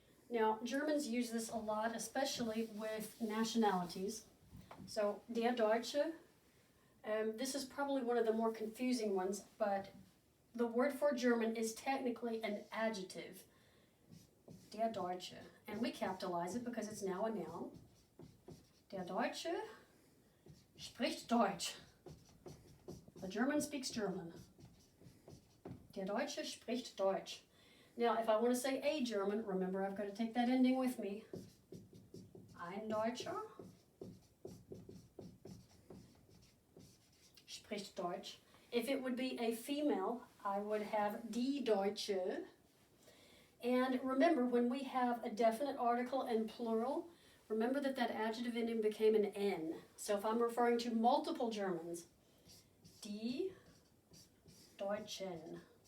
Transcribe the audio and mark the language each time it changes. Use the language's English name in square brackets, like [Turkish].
[English] Now, Germans use this a lot, especially with nationalities. So, [German] der Deutsche. [English] This is probably one of the more confusing ones, but the word for German is technically an adjective. [German] Der Deutsche. [English] And we capitalize it because it's now a noun. [German] Der Deutsche spricht Deutsch. [English] The German speaks German. [German] Der Deutsche spricht Deutsch. [English] Now, if I want to say a German, remember I've got to take that ending with me. [German] Ein Deutscher spricht Deutsch. [English] If it would be a female, I would have [German] die Deutsche. [English] And remember, when we have a definite article and plural, remember that that adjective ending became an N. So if I'm referring to multiple Germans, [German] die Deutschen.